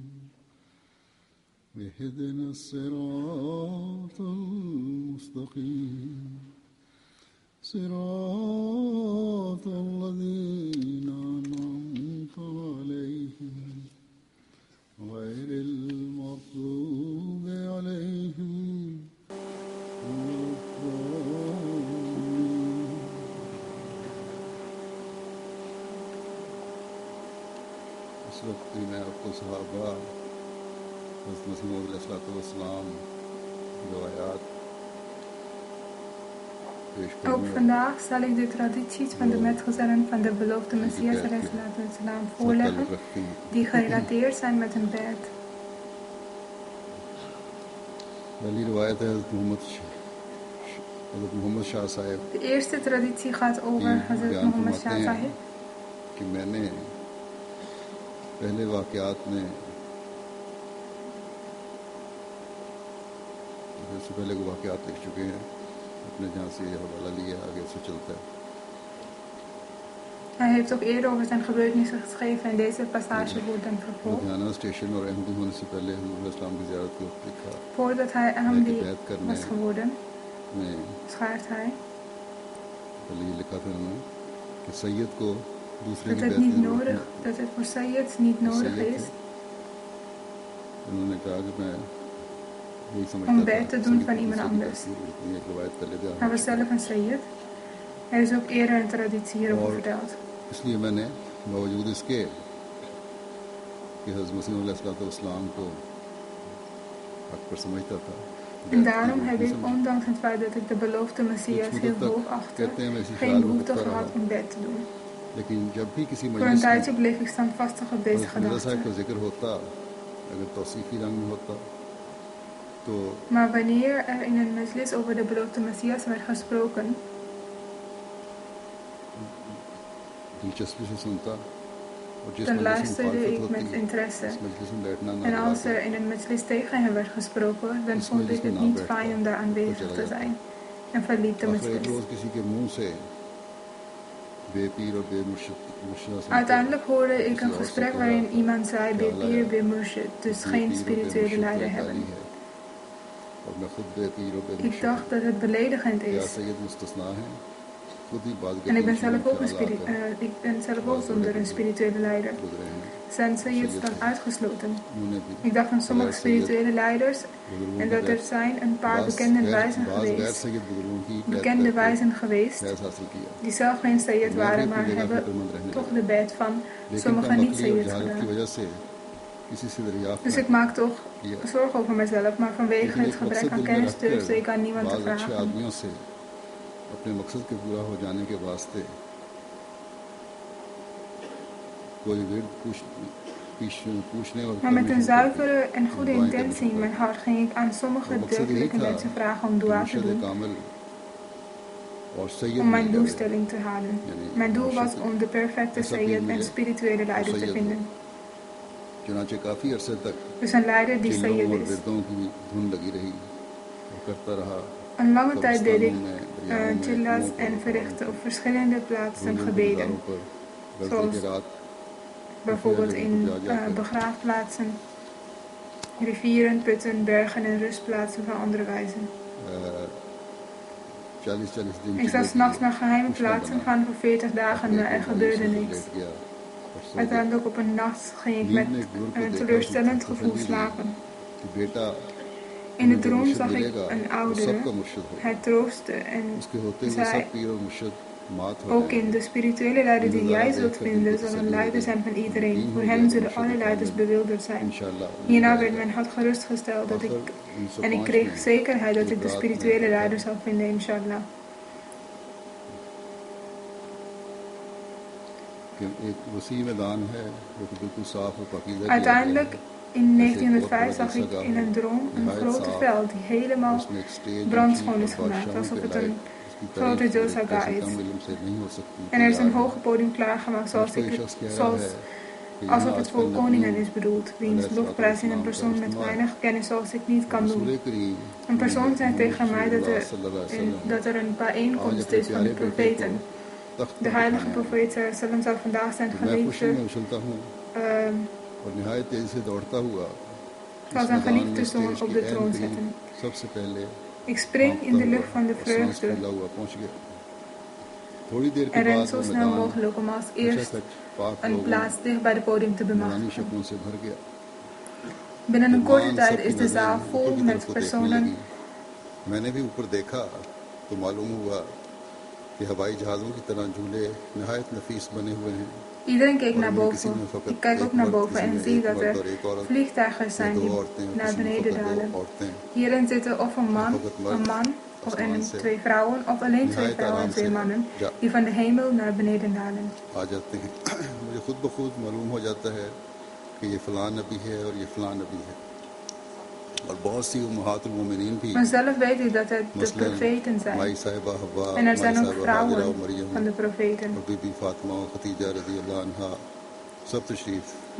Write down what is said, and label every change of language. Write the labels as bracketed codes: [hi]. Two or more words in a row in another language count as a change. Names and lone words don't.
[ar] اهدنا الصراط المستقيم صراط الذين أنعمت عليهم غير المغضوب عليهم ولا الضالين. [ur] اس وقت میں آپ کو صحابہ حضرت مسیح موعود علیہ السلام روایات پیش [nl] Ook [ur] करूँगा। [nl] vandaag zal ik de tradities van de metgezellen van de beloofde Messias salam voorleggen, die gerelateerd zijn met een bed. [ur] پہلی روایت ہے حضرت محمد شاہ صاحب [nl] De eerste traditie gaat over Hazrat [ur] बयान Muhammad फरमाते Shah हैं Sahib. کہ میں نے پہلے واقعات میں اس سے پہلے کو واقعات لکھ چکے ہیں، اپنے جہاں سے یہ حوالہ لیا آگے سے چلتا ہے. [nl] Hij heeft ook eerder over zijn gebeurtenissen geschreven en deze passage wordt dan vervolgd. [ur] لدھیانہ اسٹیشن اور احمدی ہونے سے پہلے حضور اسلام کی زیارت کو لکھا [nl] Voordat hij Ahmadi was geworden, [ur] में [nl] schrijft hij [ur] پہلے یہ لکھا تھا انہوں نے کہ سید کو دوسرے کی [nl] dat [ur] بیعت کی ضرورت [nl] het voor Sayyids niet nodig is [ur] انہوں نے کہا کہ میں یہی سمجھتا [nl] om [ur] था [nl] bed te doen van [ur] सैयद [nl] iemand [ur] کو دوسرے کی [nl] anders. [ur] بیعت کی ضرورت نہیں ہے۔ ایک روایت پہلے بیان [nl] Hij [ur] हो [nl] was [ur] چکی ہے. [nl] zelf een Sayyid. Er is ook eerder een traditie hierover [ur] और [nl] verteld. [ur] اس لیے میں نے باوجود اس کے کہ حضرت مسیح علیہ السلام کو حق پر سمجھتا تھا, [nl] En daarom heb ik, ondanks het feit dat ik de beloofde Messias heel hoog achtte, geen behoefte gehad om bed te doen. [ur] لیکن جب بھی کسی [nl] Voor een [ur] مجلس میں [nl] tijdje bleef ik standvastig op deze [ur] حضرت مرزا صاحب [nl] gedachte. [ur] کا ذکر ہوتا، اگر توصیفی رنگ میں ہوتا تو [nl] Maar wanneer er in een majlis over de beloofde Messias werd gesproken, [ur] دلچسپی سے سنتا اور جس [nl] dan [ur] مجلس میں [nl] luisterde [ur] मुखालफत [nl] ik [ur] होती [nl] met interesse. [ur] اس مجلس میں بیٹھنا نہ [nl] En als [ur] दिलाते। [nl] er in een majlis tegen hem werd gesproken, dan vond ik het niet fijn om daar aanwezig te zijn. En verliet de [ur] آخر ایک [nl] majlis. [ur] روز کسی کے منہ سے بےپیر اور بےمرشد [nl] Uiteindelijk hoorde ik een gesprek waarin iemand zei, [ur] بےپیر، بےمرشد, [nl] dus geen spirituele leider hebben. [ur] اور میں خود بےپیر اور [nl] Ik [ur] बेमुर्शिद [nl] dacht dat het beledigend [ur] या [nl] is. [ur] سید مستثنیٰ ہے، خود ہی بات [nl] En ik ben [ur] करके [nl] zelf ook zonder een spirituele leider. [ur] گزرے ہیں. [nl] Zijn Sayyids dan uitgesloten? [ur] انہوں نے بھی [nl] Ik dacht aan sommige spirituele leiders en dat er zijn een paar bekende wijzen geweest [ur] فیض حاصل کیا. [nl] die zelf geen Sayyid waren, maar hebben toch de bed van sommige niet-Sayyids [ur] की [nl] gedaan. [ur] وجہ سے کسی سے دریافت [nl] Dus ik maak toch zorgen over mezelf, maar vanwege het gebrek aan kennis durfde ik aan niemand te [ur] अच्छे [nl] vragen. [ur] آدمیوں سے اپنے مقصد کے پورا ہو جانے کے واسطے کوئی ورد پوچھنے اور [nl] Maar met een zuivere en goede intentie in mijn hart ging ik aan sommige deugdelijke mensen vragen om dua te doen, om mijn doelstelling te halen. Mijn doel was om de perfecte Sayyid en spirituele leider te vinden. [ur] چنانچہ کافی عرصے تک [nl] Dus een leider die [ur] चिल्लों [nl] Sayyid [ur] और [nl] is. [ur] وردوں کی دھن لگی رہی اور کرتا رہا. [nl] Een lange tijd deed ik chillas en verrichtte op verschillende plaatsen gebeden, zoals bijvoorbeeld in begraafplaatsen rivieren, putten, bergen en rustplaatsen van andere wijzen. [ur] 40-40 دن [nl] Ik zou [ur] चले [nl] 's nachts [ur] गए, [nl] naar geheime [ur] کچھ نہ [nl] plaatsen [ur] बना। [nl] gaan voor 40 dagen, [ur] अपने [nl] maar er [ur] एक [nl] gebeurde [ur] مایوسی سے [nl] niks. [ur] لیٹ گیا اور سو گیا. [nl] Uiteindelijk op een nacht ging ik [ur] नींद [nl] met [ur] میں ایک بزرگ کو [nl] een [ur] देखा, [nl] teleurstellend [ur] उसने [nl] gevoel [ur] تسلی دی [nl] slapen. [ur] کہ بیٹا [nl] In de [ur] تمہیں جو [nl] droom [ur] मुर्शिद [nl] zag ik [ur] मिलेगा [nl] een [ur] वो [nl] oudere. [ur] سب کا مرشد ہوگا. [nl] Hij troostte en [ur] اس کے ہوتے ہوئے [nl] zei: [ur] سب پیر اور مرشد مات ہو [nl] ook in [ur] जाएंगे। [nl] de spirituele leider [ur] ये [nl] die [ur] नज़ारा [nl] jij zult [ur] دیکھ کر دل کو [nl] vinden, zal een [ur] تسلی ہو [nl] leider [ur] गई, [nl] zijn van iedereen. [ur] यकीन [nl] Voor [ur] हो [nl] hem [ur] گیا کہ [nl] zullen [ur] मुर्शिद [nl] alle leiders [ur] कामिल [nl] bewilderd zijn. [ur] ان شاء اللہ مل [nl] Hierna werd [ur] जाएगा। [nl] mijn hart gerustgesteld en ik 1905 kreeg [ur] में [nl] zekerheid dat [ur] एक [nl] ik de [ur] رات میں [nl] spirituele [ur] देखा [nl] leider zou vinden, inshallah. [ur] کہ ایک وسیع میدان ہے جو کہ بالکل صاف اور پاکیزہ کیا گیا ہے. [nl] Uiteindelijk in [ur] ایسے ایک بہت 1905 बड़ा [nl] zag ik [ur] जलसागाह [nl] in [ur] हो, [nl] een droom een [ur] नहायत [nl] grote [ur] साफ, [nl] veld die helemaal [ur] اس میں ایک اسٹیج اونچی [nl] brandschoon [ur] और [nl] is gemaakt, [ur] बादशाहों [nl] alsof [ur] के [nl] het [ur] लायक [nl] een [ur] उसकी [nl] grote [ur] تعریف میرے [nl] Jilsaga [ur] कैसे [nl] is. [ur] کم علم سے نہیں ہو سکتی [nl] En er is [ur] तैयार [nl] een [ur] है। [nl] hoge podium klaargemaakt zoals, [ur] مجھ کو یہ شخص کہہ رہا [nl] zoals [ur] ہے کہ یہاں [nl] alsof het [ur] आजकल [nl] voor koningen [ur] नबी [nl] is bedoeld, wiens lofprijzing een persoon met weinig kennis zoals ik niet kan doen. [ur] رسول کریم [nl] Een persoon zei tegen mij [ar] صلى الله عليه وسلم [nl] dat er een bijeenkomst [ur] آج اپنے [nl] is van [ur] प्यारे [nl] de [ur] بیٹے کو [nl] profeten. [ur] तख्त [nl] De [ur] पर [nl] heilige [ur] بٹھانے آئے. [nl] profeet sallam zou vandaag zijn [ur] تو میں خوشی [nl] geliefde, [ur] میں اچھلتا ہوں اور نہایت تیزی سے دوڑتا ہوا [nl] zal [ur] इस [nl] zijn [ur] میدان میں [nl] geliefde zoon [ur] स्टेज [nl] op [ur] के [nl] de [ur] ऐन [nl] troon [ur] करीब [nl] zetten. [ur] سب سے پہلے [nl] Ik spring in [ur] कांपता [nl] de [ur] हुआ [nl] lucht van de [ur] اور سانس [nl] vreugde [ur] پھولا ہوا پہنچ گیا۔ تھوڑی دیر کے [nl] en ren [ur] बाद [nl] zo [ur] वो [nl] snel [ur] मैदान [nl] mogelijk om als eerst [ur] کھچاکھچ پاک [nl] een [ur] लोगों [nl] plaats dicht bij de podium te [ur] नूरानी [nl] bemachtigen. [ur] شکلوں سے بھر گیا. [nl] Binnen een korte [ur] मान [nl] tijd [ur] सबकी [nl] is de zaal [ur] नजरें [nl] vol [ur] اوپر کی طرف [nl] met [ur] کو دیکھنے [nl] personen. [ur] लगी। میں نے بھی اوپر دیکھا تو معلوم ہوا کہ ہوائی جہازوں کی طرح جھولے نہایت نفیس بنے ہوئے ہیں. [nl] Iedereen keek [ur] और [nl] naar [ur] ان میں کسی [nl] boven. [ur] میں فقط [nl] Ik kijk [ur] एक [nl] ook naar [ur] मर्द, [nl] boven [ur] किसी [nl] en [ur] में [nl] zie [ur] एक [nl] dat [ur] मर्द [nl] er [ur] اور ایک عورت, [nl] vliegtuigers [ur] या [nl] zijn [ur] दो [nl] die [ur] عورتیں اور [nl] naar [ur] کسی میں [nl] beneden [ur] فقط دو [nl] dalen. [ur] औरतें, [nl] Hierin zitten of een man, [ur] فقط مرد [nl] een man of [ur] आसमान [nl] en [ur] से [nl] 2 vrouwen, of alleen 2 [ur] निहायत [nl] vrouwen [ur] आराम [nl] en [ur] से [nl] 2 mannen [ur] जा [nl] die van de hemel naar beneden dalen. [ur] آ جاتے ہیں. مجھے خود بخود معلوم ہو جاتا ہے کہ یہ فلاں نبی ہے اور یہ فلاں نبی ہے. اور بہت سی امہات المومنین بھی [nl] Vanzelf weet ik dat het de [ur] मसलन [nl] profeten [ur] माई [nl] zijn. [ur] صاحبہ حوا, [nl] En er [ur] माई [nl] zijn ook [ur] صاحبہ ہاجرہ اور [nl] vrouwen मरियम van de profeten. [ur] اور بی بی فاطمہ اور خدیجہ [ar] رضي الله عنها [ur] سب تشریف لے